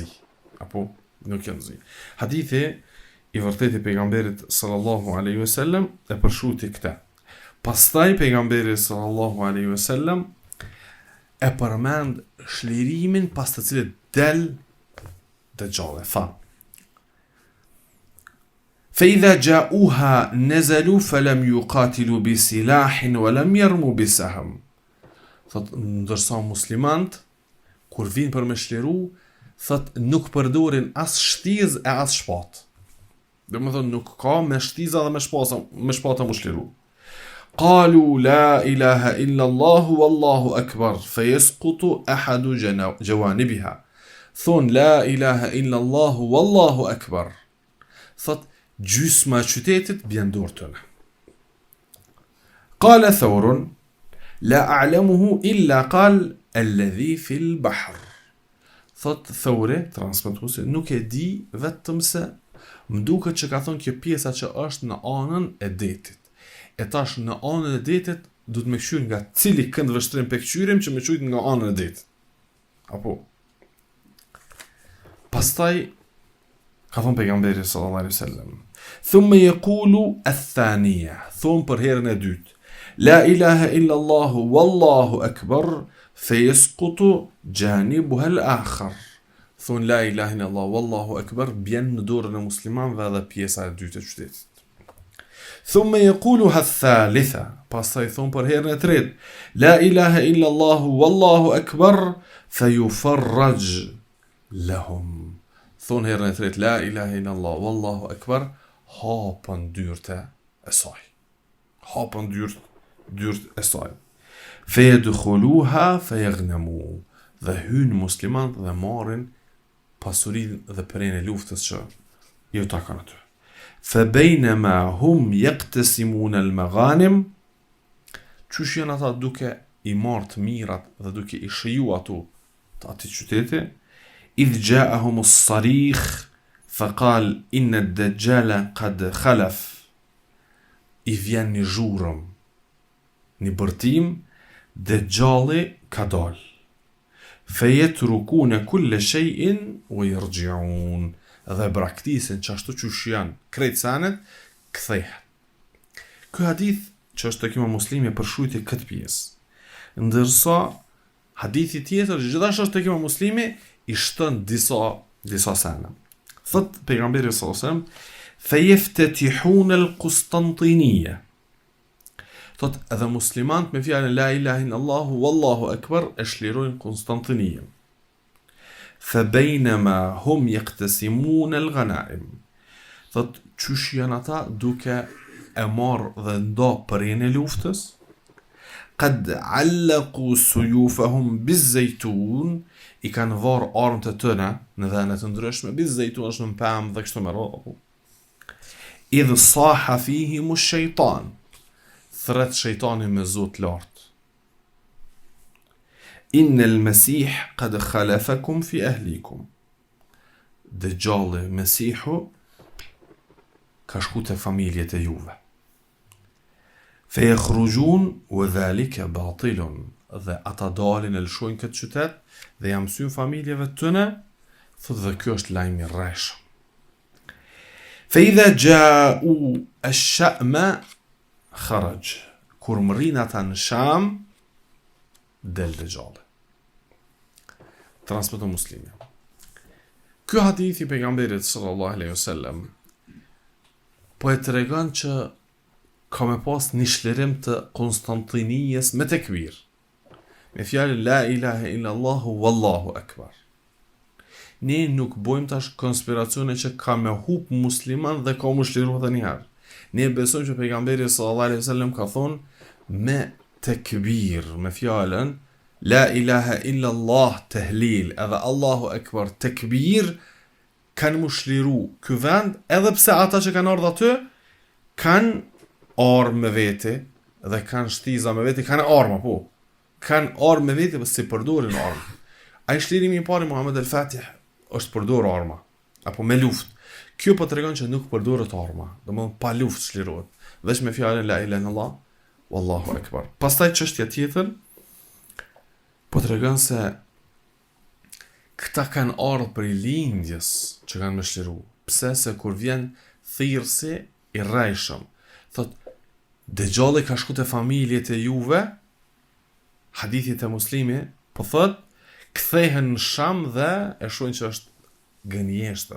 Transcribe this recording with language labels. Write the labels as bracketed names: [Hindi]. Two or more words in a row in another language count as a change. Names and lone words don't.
[Albanian] Apo, nuk janë zi. Hadithi i vërtet i pejgamberit [Arabic] صلى الله عليه وسلم [Albanian] e përshkruti këtë. Pastaj pejgamberi [Arabic] صلى الله عليه وسلم [Albanian] e përmend shlirimin pas të cilit del Dajjal. Tha: [Arabic] فإذا جاءوها نزلوا فلم يقاتلوا بسلاح ولم يرموا بسهم. [Albanian] Thot, ndërsa muslimant kur vinë për me shliru, thot nuk përdorin as shtiz e as shpat. Dhe më thot nuk ka me shtiza dhe me shpata mu shliru. [Arabic] قالوا لا إله إلا الله والله أكبر فيسقط أحد جوانبها. Thon لا إله إلا الله والله أكبر. [Albanian] Thot gjysma qytetit bjen dorë tëne. [Arabic] قال ثور لا أعلمه إلا قال الذي في البحر. [Albanian] Thot Thawri, transmetuesi, nuk e di vetëm se më duket që ka thonë kjo pjesa që është në anën e detit. E tash në anën e detit du të me këshyr nga cili kënd vështrim pe këqyrim që me qujt nga anën e detit. Apo pastaj ka thonë pejgamberi [Arabic] صلى الله عليه وسلم: ثم يقول الثانية, [Albanian] thon për herën e dytë, [Arabic] لا إله إلا الله والله أكبر فيسقط جانبها الآخر. [Albanian] Thon [Arabic] لا إله إلا الله والله أكبر [Albanian] bjen në dorën e muslimanëve edhe pjesa e dytë e qytetit. [Arabic] ثم يقول الثالثة, [Albanian] pastaj thon për herën e tretë, [Arabic] لا إله إلا الله والله أكبر فيفرج لهم. [Albanian] Thon herën e tretë, [Arabic] لا إله إلا الله والله أكبر, [Albanian] hapën dyrte e saj. Hapën dyrt e saj. [Arabic] فيدخلونها فيغنمون, [Albanian] dhe hyn muslimanët dhe marrin pasurinë dhe prenë e luftës që ju takon aty. [Arabic] فبينما هم يقتسمون المغانم, [Albanian] çush janë ata duke i marrë të mirat dhe duke i shiju ato të atij qyteti, [Arabic] إذ جاءهم الصريخ فقال إن الدجال قد خلف. [Albanian] I vjen një zhurëm, një bërtim, Dajjali ka dal. [Arabic] فيتركون كل شيء ويرجعون, [Albanian] dhe braktisin që ashtu që janë krejt sanet, kthehet. Ky hadith që është tek Imam Muslimi përshkruajti këtë pjesë. Ndërsa hadithi tjetër që gjithashtu është tek Imam Muslimi i shton disa sene. Thot pejgamberi [Arabic] صلى الله عليه وسلم: "فيفتتحون القسطنطينية." [Albanian] Thot edhe muslimant me fjalën [Arabic] لا إله إلا الله والله أكبر [Albanian] e shlirojnë Konstantiniyën. [Arabic] فبينما هم يقتسمون الغنائم. [Albanian] Thot çush janë ata duke e marrë dhe ndo përjen e luftës, [Arabic] قد علقوا سيوفهم بالزيتون, [Albanian] i kanë varë armët e tëne në dhëne të ndryshme, biz-zaytun është në pemë dhe kështu me radhë. [Arabic] إذ صاح فيهم الشيطان, [Albanian] thret shejtani me zot lart. [Arabic] إن المسيح قد خلفكم في أهليكم. [Albanian] Dajjali, Mesihu, ka shku te familjet e juve. [Arabic] فيخرجون وذلك باطل, [Albanian] dhe ata dalin e lëshojnë këtë qytet dhe jam mësyn familjeve tëne, thot dhe kjo është lajmi rreshëm. [Arabic] فإذا جاؤوا الشام خرج, [Albanian] kur mërin ata në Sham, del Dajjali. Transmeton Muslimi. Ky hadith i pejgamberit [Arabic] صلى الله عليه وسلم [Albanian] po e tregon që ka me pas një shlirim të Konstantinijës me tekbir, me fjalën [Arabic] لا إله إلا الله والله أكبر. [Albanian] Ne nuk bojmë tash konspiracione që ka me hup musliman dhe ka mu shliru dhe njëherë. Ne besojmë që pejgamberi [Arabic] صلى الله عليه وسلم [Albanian] ka thonë me tekbir, me fjalën [Arabic] لا إله إلا الله [Albanian] tehlil edhe [Arabic] الله أكبر [Albanian] tekbir, kanë mu shliru ky vend, edhe pse ata që kanë ardhur aty kanë armë me vete dhe kanë shtiza me vete, kanë armë, po. Kanë armë me vete, po si përdorin armë. ai shlirimi I parë Muhammed al-Fatih është përdor arma apo me luftë. Kjo po tregon që nuk përdoret arma, domethënë pa luftë shlirohet, vetëm me fjalën [Arabic] لا إله إلا الله والله أكبر. [Albanian] Pastaj çështja tjetër po tregon se këta kanë ardhur për lindjes që kanë më shliru. Pse? Se kur vjen thirrsi I rrejshëm, thot Dejjalli ka shku te familjet e juve, hadithit e Muslimi, po thot kthehen në Sham dhe e shohin që është gënjeshtër.